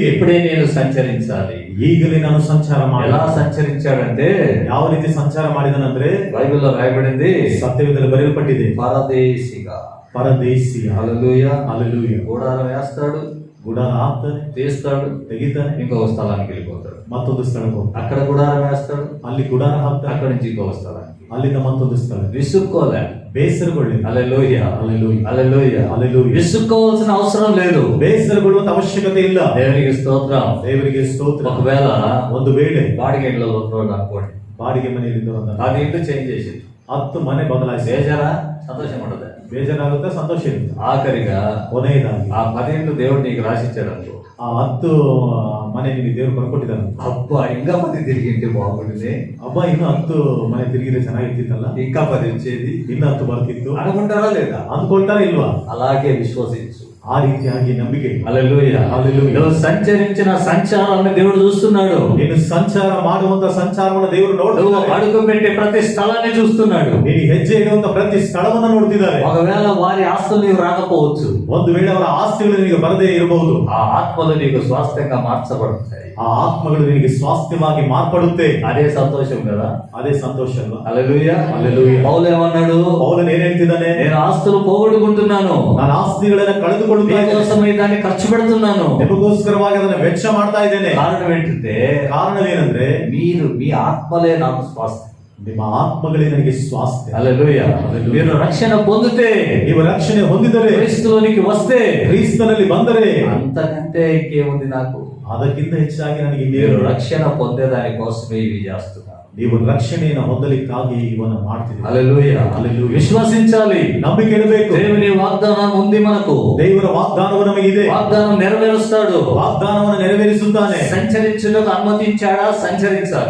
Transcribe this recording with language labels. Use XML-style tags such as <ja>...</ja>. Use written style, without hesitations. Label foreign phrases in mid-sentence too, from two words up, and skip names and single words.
<te>ఇప్పుడే నేను సంచరించాలి.</te> <kn>ಈಗಲೇ ನಾನು ಸಂಚಾರ ಮಾಡಿ.</kn> <te>ఎలా సంచరించాడంటే,</te> <kn>ಯಾವ ರೀತಿ ಸಂಚಾರ ಮಾಡಿದನಂದ್ರೆ,</kn> <te>బైబిల్లో రాయబడింది,</te> <kn>ಸತ್ಯವೇದದಲ್ಲಿ ಬರೆಯಲ್ಪಟ್ಟಿದೆ,</kn> <te>పరదేశిగా.</te> <kn>ಪರದೇಶಿ.</kn> <te>హల్లెలూయా.</te> <kn>ಹಲ್ಲೆಲೂಯಾ.</kn> <te>గూడారం వేస్తాడు,</te> <kn>ಗುಡಾರ ಹಾಕ್ತಾನೆ,</kn> <te>తీస్తాడు,</te> <kn>ತೆಗಿತಾನೆ,</kn> <te>ఇంకో స్థలానికి వెళ్ళిపోతాడు.</te> <kn>ಮತ್ತೊಂದು ಸ್ಥಳಕ್ಕೆ ಹೋಗ್ತಾನೆ,</kn> <te>అక్కడ గుడారం వేస్తాడు,</te> <kn>ಅಲ್ಲಿ ಗುಡಾರ ಹಾಕ್ತಾನೆ,</kn> <te>అక్కడి నుంచి ఇంకో స్థలానికి.</te> <kn>ಅಲ್ಲಿಂದ ಮತ್ತೊಂದು ಸ್ಥಳ.</kn> <te>విసుక్కోలే.</te> <kn>ಬೇಸರಗೊಳ್ಳಿ.</kn> <te>హల్లెలూయా. హల్లెలూయా. హల్లెలూయా. హల్లెలూయా. విసుక్కోవాల్సిన అవసరం లేదు,</te> <kn>ಬೇಸರಗೊಳ್ಳುವಂತ ಅವಶ್ಯಕತೆ ಇಲ್ಲ.</kn> <te>దేవునికి స్తోత్రం.</te> <kn>ದೇವರಿಗೆ ಸ್ತೋತ್ರ.</kn> <te>ఒకవేళ</te> <kn>ಒಂದು ವೇಳೆ</kn> <te>బాడిగ ఇంట్లో ఉన్నాడు అనుకోండి,</te> <kn>ಬಾಡಿಗೆ ಮನೆಯಲ್ಲಿ ಇದ್ದವರನ್ನ</kn> <te>అది ఇంట్లో చేంజ్ చేసింది,</te> <kn>10 ಮನೆ ಬದಲಾಯಿಸಿ</kn> <te>బేజారా? సంతోషం ఉండదు.</te> <kn>ಬೇಜಾರಾಗುತ್ತೆ, ಸಂತೋಷ ಇರುತ್ತೆ.</kn> <te>ఆఖరిగా</te> <kn>ಕೊನೆಯದಾಗಿ</kn> <te>ఆ 10 ఇండ్లు దేవుడు నీకు రాసిచ్చాడు అనుకో,</te> <kn>ಆ 10 ಮನೆ ನಿಮಗೆ ದೇವರು ಬರ್ಕೊಟ್ಟಿದ್ದಾನೆ.</kn> <te>అబ్బా ఇంకా 10 తిరిగింటే బాగుంటుంది,</te> <kn>ಹಬ್ಬ ಇನ್ನು 10 ಮನೆ ತಿರುಗಿದ್ರೆ ಚೆನ್ನಾಗಿರ್ತಿತ್ತಲ್ಲ,</kn> <te>ఇంకా 10 వచ్చేది,</te> <kn>ಇನ್ನು 10 ಬರ್ತಿತ್ತು</kn> <te>అనుకుంటారా లేదా?</te> <kn>ಅಂದ್ಕೊಳ್ತಾರ ಇಲ್ವಾ?</kn> <te>అలాగే విశ్వసించు.</te> <kn>ಆ ರೀತಿಯಾಗಿ ನಂಬಿಕೆ.</kn> <te>హల్లెలూయా. హల్లెలూయా. నువ్వు సంచరించిన సంచారాన్ని దేవుడు చూస్తున్నాడు.</te> <kn>ನೀನು ಸಂಚಾರ ಮಾಡುವಂತ ಸಂಚಾರವನ್ನು ದೇವರು</kn> <te>నువ్వు</te> <kn>ನೋಡ್ತಿದ್ದಾರೆ.</kn> <te>అడుగు పెట్టే ప్రతి స్థలాన్ని చూస్తున్నాడు.</te> <kn>ನೀನು ಹೆಜ್ಜೆ ಇಡುವಂತ ಪ್ರತಿ ಸ್ಥಳವನ್ನು ನೋಡ್ತಿದ್ದಾರೆ.</kn> <te>ఒకవేళ వారి ఆస్తులు నీకు రాకపోవచ్చు,</te> <kn>ಒಂದು ವೇಳೆ ಅವರ ಆಸ್ತಿಗಳು ನಿನಗೆ ಬರದೇ ಇರಬಹುದು,</kn> <te>ఆ ఆత్మలు నీకు స్వాస్థ్యంగా మార్చబడతాయి.</te> <kn>ಆ ಆತ್ಮಗಳು ನಿನಗೆ ಸ್ವಾಸ್ಥ್ಯವಾಗಿ ಮಾರ್ಪಡುತ್ತೆ.</kn> <te>అదే సంతోషం కదా.</te> <kn>ಅದೇ ಸಂತೋಷ ಅಲ್ವಾ?</kn> <te>హల్లెలూయా. హల్లెలూయా. పౌలు ఏమన్నాడు?</te> <kn>ಪೌಲನು ಏನ್ ಹೇಳ್ತಿದ್ದಾನೆ?</kn> <te>నేను ఆస్తులు పోగొట్టుకుంటున్నాను,</te> <kn>ನಾನು ಆಸ್ತಿಗಳನ್ನ ಕಳೆದುಕೊಳ್ಳುತ್ತಾ ಇದ್ದೇನೆ,</kn> <te>మీకోసమై దాన్ని ఖర్చు పెడుతున్నాను.</te> <kn>ನಿಮಗೋಸ್ಕರವಾಗಿ ಅದನ್ನ ವೆಚ್ಚ ಮಾಡ್ತಾ ಇದ್ದೇನೆ.</kn> <te>కారణం ఏంటంటే,</te> <kn>ಕಾರಣವೇನೆಂದ್ರೆ</kn> <te>మీరు మీ ఆత్మలే నాకు స్వాస్థ్యం.</te> <kn>ನಿಮ್ಮ ಆತ್ಮಗಳೇ ನನಗೆ ಸ್ವಾಸ್ಥ್ಯ.</kn> <te>హల్లెలూయా. హల్లెలూయా. మీరు రక్షణ పొందితే,</te> <kn>ನೀವು ರಕ್ಷಣೆ ಹೊಂದಿದರೆ,</kn> <te>క్రీస్తులోనికి వస్తే,</te> <kn>ಕ್ರಿಸ್ತನಲ್ಲಿ ಬಂದರೆ,</kn> <te>అంతకంటే ఇంకేముంది నాకు?</te> <kn>ಅದಕ್ಕಿಂತ ಹೆಚ್ಚಾಗಿ ನನಗೆ</kn> <te>మీరు</te> <kn>ಇನ್ನೇನು?</kn> <te>రక్షణ పొందేదాని కోసమే ఇవి చేస్తున్నారు.</te> <kn>ನೀವು ರಕ್ಷಣೆಯನ್ನು ಹೊಂದಲಿಕ್ಕಾಗಿ ಇವನ್ನ ಮಾಡ್ತಿದ್ದೀರಿ.</kn> <te>హల్లెలూయా. హల్లెలూయా. విశ్వసించాలి.</te> <kn>ನಂಬಿಕೆ ಇಡಬೇಕು.</kn> <te>దేవుని వాగ్దానం ఉంది మనకు.</te> <kn>ದೇವರ ವಾಗ್ದಾನವು ನಮಗಿದೆ.</kn> <te>వాగ్దానం నెరవేరుస్తాడు.</te> <kn>ವಾಗ್ದಾನವನ್ನು ನೆರವೇರಿಸುತ್ತಾನೆ.</kn> <te>సంచరించుటకు అనుమతించాడా? సంచరించాలి.</te>